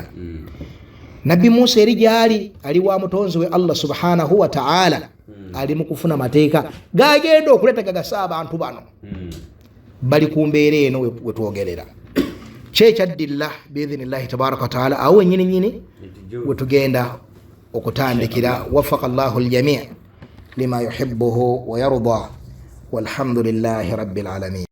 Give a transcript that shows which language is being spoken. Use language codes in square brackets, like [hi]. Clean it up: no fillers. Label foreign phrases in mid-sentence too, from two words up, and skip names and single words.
[lg] Nabbi Musa eri gyali ali wa mutonzi we Allah [ar] سبحانه وتعالى, [lg] ali mu kufuna mateeka gagenda okuleta gagasa abantu bano bali ku mbeera eno wetwogerera kyekyaddilla [ar] بإذن الله تبارك وتعالى [lg] awo nyini wetugenda okutandikira. [ar] وفق الله الجميع لما يحبه ويرضى والحمد لله رب العالمين.